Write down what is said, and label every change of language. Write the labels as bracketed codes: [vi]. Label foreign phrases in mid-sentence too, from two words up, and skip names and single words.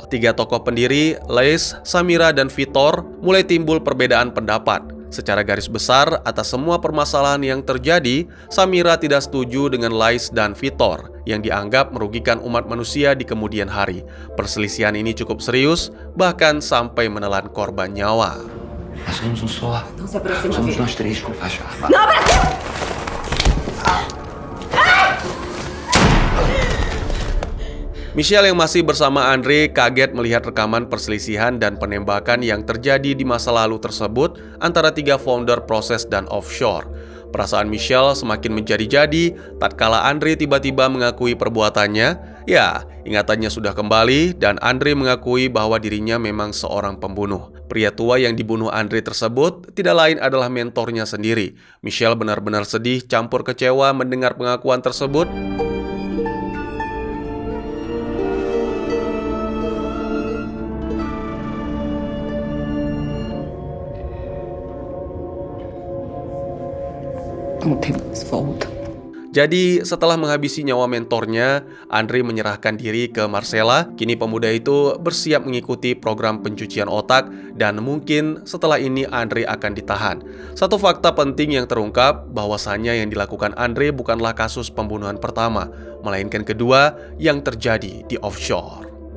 [id] Tiga tokoh pendiri, Lace, Samira, dan Vitor, mulai timbul perbedaan pendapat. Secara garis besar, atas semua permasalahan yang terjadi, Samira tidak setuju dengan Lace dan Vitor yang dianggap merugikan umat manusia di kemudian hari. Perselisihan ini cukup serius, bahkan sampai menelan korban nyawa. [pt] Somos um só. Não se aproxima, Somos filho. nós três que o faz. Não aproxima! [id] Michelle yang masih bersama Andre kaget melihat rekaman perselisihan dan penembakan yang terjadi di masa lalu tersebut antara tiga founder proses dan offshore. Perasaan Michelle semakin menjadi-jadi tatkala Andre tiba-tiba mengakui perbuatannya. Ya, ingatannya sudah kembali dan Andre mengakui bahwa dirinya memang seorang pembunuh. Pria tua yang dibunuh Andre tersebut tidak lain adalah mentornya sendiri. Michelle benar-benar sedih campur kecewa mendengar pengakuan tersebut. [pt] Não temos volta. [id] Jadi setelah menghabisi nyawa mentornya, Andre menyerahkan diri ke Marcella. Kini pemuda itu bersiap mengikuti program pencucian otak dan mungkin setelah ini Andre akan ditahan. Satu fakta penting yang terungkap bahwasannya yang dilakukan Andre bukanlah kasus pembunuhan pertama, melainkan kedua yang terjadi di offshore.